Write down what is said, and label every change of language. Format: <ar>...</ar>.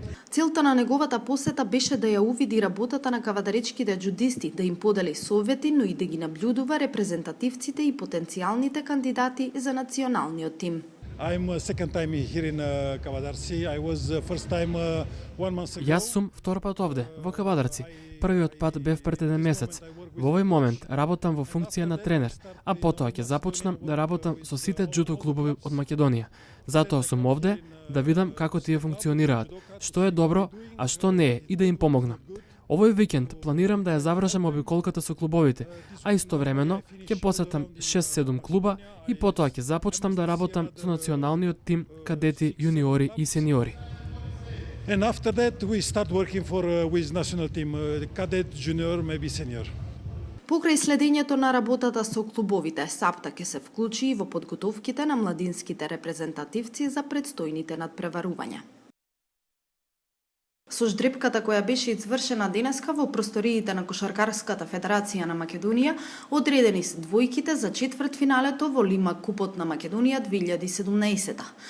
<mk>Целта на неговата посета беше да ја увиди работата на кавадаречките џудисти, да им подели совети, но и да ги наблюдува репрезентативците и потенцијалните кандидати за националниот тим.</mk> <en>I'm second time here in Kavadarci. I was first time 1 month ago.</en> <mk>Јас сум втор пат овде, во Кавадарци. Првиот пат бев пред еден месец. Во овој момент работам во функција на тренер, а потоа ќе започнам да работам со сите џудо клубови од Македонија. Затоа сум овде да видам како тие функционираат, што е добро, а што не е и да им помогнам. Овој викенд планирам да ја завршам обиколката со клубовите, а истовремено ќе посетам 6-7 клуба и потоа ќе започнам да работам со националниот тим кадети, јуниори и сениори.</mk> <en>And after that we start working with national team, cadet, junior, maybe senior.</en> <mk>Покрај следењето на работата со клубовите, Сапта ќе се вклучи и во подготовките на младинските репрезентативци за предстојните надпреварувања. Со ждрепката која беше извршена денеска во просториите на Кошаркарската федерација на Македонија, одредени се двојките за четвртфиналето во Лима Купот на Македонија 2017.</mk>